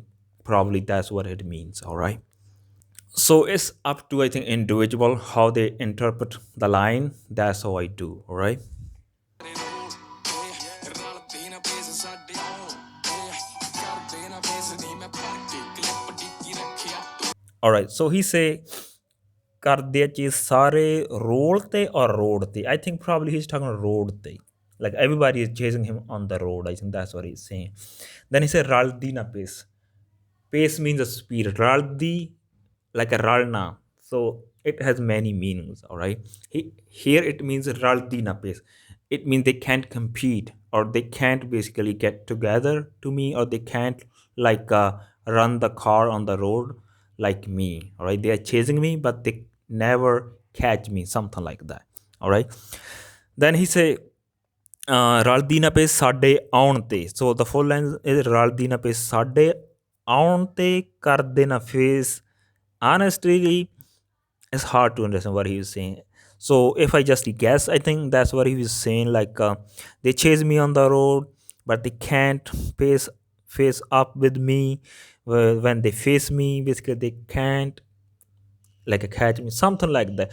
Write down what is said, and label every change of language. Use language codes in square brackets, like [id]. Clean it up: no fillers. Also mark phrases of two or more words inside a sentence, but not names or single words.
[en] Probably that's what it means. All right, so it's up to, I think, individual how they interpret the line. That's how I do. All right. All right, so he say [pa] ਕਰਦੇ ਚੀਜ਼ ਸਾਰੇ ਰੋਡ ਤੇ [en] or [pa] road ਤੇ. [en] I think probably he's talking [pa] road ਤੇ, [en] like everybody is chasing him on the road. I think that's what he's saying. Then he said [pa] ਰਲਦੀ ਨਾ [en] pace. Pace means a speed. Raldi, like a ralna. So it has many meanings. All right. Here it means [pa] ਰਲਦੀ ਨਾ [en] pace. It means they can't compete, or they can't basically get together to me, or they can't like run the car on the road like me. All right. They are chasing me, but they never catch me. Something like that. All right. Then he say [pa] ਰਲਦੀ ਨਾ ਪਏ ਸਾਡੇ ਆਉਣ 'ਤੇ. [en] So the full line is [pa] ਰਲਦੀ ਨਾ ਪਏ ਸਾਡੇ ਆਉਣ 'ਤੇ ਕਰਦੇ ਨਾ ਫੇਸ. [en] Honestly, it's hard to understand what he was saying. So if I just guess, I think that's what he was saying. Like they chase me on the road, but they can't face up with me. When they face me, basically they can't like a catch me, something like that.